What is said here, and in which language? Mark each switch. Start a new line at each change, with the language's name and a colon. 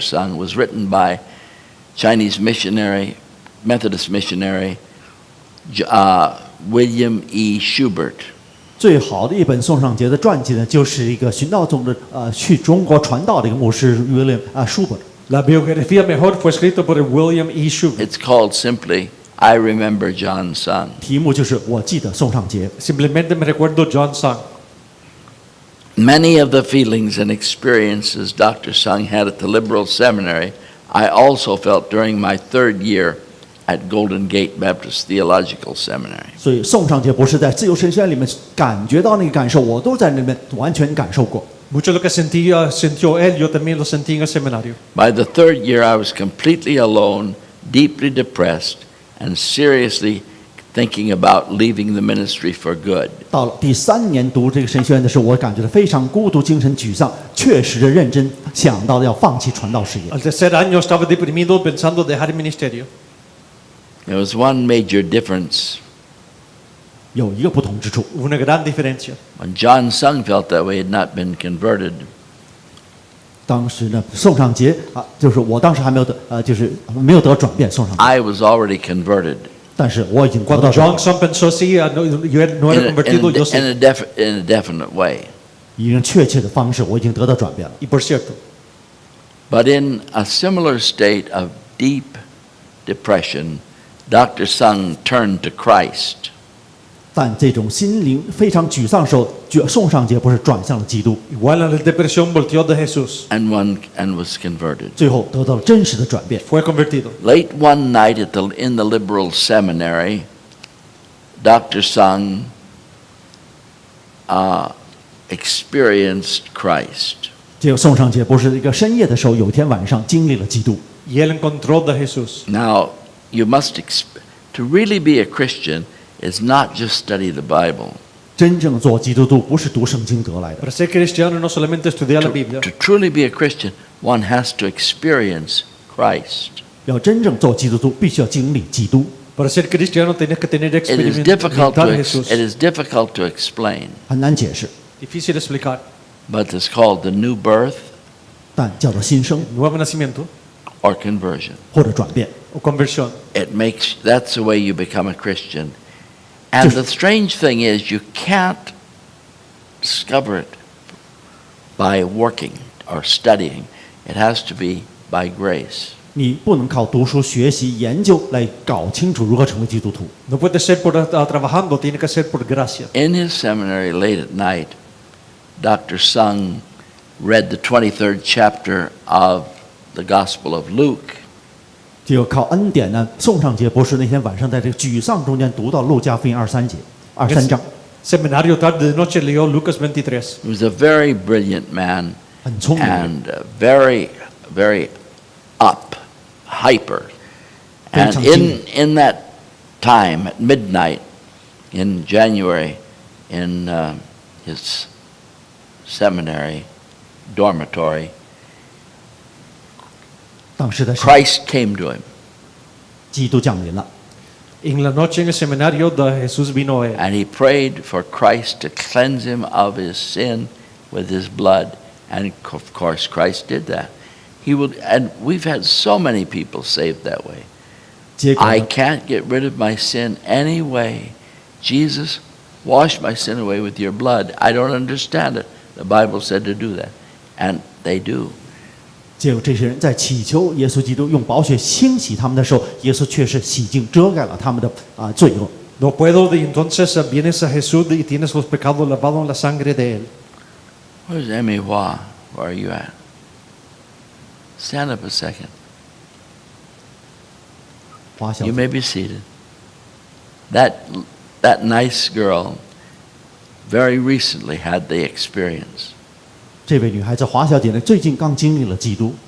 English: Sung was written by Chinese missionary, Methodist missionary, William E. Schubert.
Chinese: 最好的一本宋尚节的传记呢，就是一个寻道宗的去中国传道的一个牧师William 舒伯特。
Spanish: La biografía mejor fue escrita por William E. Sugar.
English: It's called simply, I Remember John Sung.
Chinese: 题目就是我记得宋尚杰。
Spanish: Simplemente me recuerdo John Sung.
English: Many of the feelings and experiences Dr. Sung had at the liberal seminary, I also felt during my 3rd year at Golden Gate Baptist Theological Seminary.
Chinese: 所以宋尚杰博士在自由神学院里面感觉到那个感受，我都在那边完全感受过。
Spanish: Mucho lo que sintió él, yo también lo sentí en el seminario.
English: By the 3rd year, I was completely alone, deeply depressed, and seriously thinking about leaving the ministry for good.
Chinese: 到了第3年读这个神学院的时候，我感觉到非常孤独、精神沮丧，确实的认真想到要放弃传道事业。
Spanish: Al tercer año estaba deprimido pensando dejar el ministerio.
English: There was one major difference.
Chinese: 有一个不同之处，
Spanish: Una gran diferencia.
English: When John Sung felt that way, he had not been converted.
Chinese: 当时呢，宋尚杰就是我当时还没有得就是没有得转变，宋尚杰，
English: I was already converted
Chinese: 但是我已经得
Spanish: Cuando
Chinese: 到转
Spanish: John Sung pensó así, no era convertido, yo sí.
English: in a definite way.
Chinese: 以一个确切的方式，我已经得到转变了。
Spanish: Y por cierto,
English: But in a similar state of deep depression, Dr. Sung turned to Christ.
Chinese: 但这种心灵非常沮丧的时候，宋尚杰不是转向了基督，
Spanish: igual a la depresión volteó de Jesús.
English: And was converted.
Chinese: 最后得到了真实的转变。
Spanish: Fue convertido.
English: Late one night in the liberal seminary, Dr. Sung experienced Christ.
Chinese: 结果宋尚杰不是一个深夜的时候，有一天晚上经历了基督。
Spanish: Y él encontró de Jesús.
English: Now, you must to really be a Christian is not just study the Bible.
Chinese: 真正做基督徒不是读圣经得来的，
Spanish: Para ser cristiano no solamente estudiar la Biblia.
English: To truly be a Christian, one has to experience Christ.
Chinese: 要真正做基督徒，必须要经历基督。
Spanish: Para ser cristiano tienes que tener
English: It is difficult
Spanish: experimentar
English: to
Spanish: Jesús.
English: it is difficult to explain,
Chinese: 很难解释，
Spanish: Difícil explicar.
English: but it's called the new birth
Chinese: 但叫做新生
Spanish: Nuevo nacimiento
English: or conversion.
Chinese: 或者转变。
Spanish: o conversión.
English: That's the way you become a Christian. And the strange thing is you can't discover it by working or studying. It has to be by grace.
Chinese: 你不能靠读书、学习、研究来搞清楚如何成为基督徒。
Spanish: No puede ser por trabajando, tiene que ser por gracia.
English: In his seminary late at night, Dr. Sung read the 23rd chapter of the Gospel of Luke.
Chinese: 就靠恩典呢，宋尚杰博士那天晚上在这个沮丧中间读到路加福音23章。
Spanish: Seminario tarde de noche leyó Lucas 23.
English: He was a very brilliant man
Chinese: 很聪明，
English: and very, very up, hyper. And
Chinese: 非常精明。
English: in that time, at midnight in January, in his seminary dormitory,
Chinese: 当时的
English: Christ came to him.
Chinese: 基督降临了，
Spanish: En la noche en el seminario Jesús vino a él.
English: And he prayed for Christ to cleanse him of his sin with his blood. And of course, Christ did that. And we've had so many people saved that way.
Chinese: 结果
English: I
Chinese: 呢
English: can't get rid of my sin anyway. Jesus, wash my sin away with your blood. I don't understand it. The Bible said to do that. And they do.
Chinese: 结果这些人在祈求耶稣基督用宝血清洗他们的时候，耶稣却是洗净遮盖了他们的罪恶。
Spanish: No puedo, y entonces vienes a Jesús y tienes los pecados lavados en la sangre de él.
English: Where's Emmy Hua? Where are you at? Stand up a second.
Chinese: 华小
English: You may be seated. That nice girl very recently had the experience
Chinese: 这位女孩子华小姐呢，最近刚经历了基督，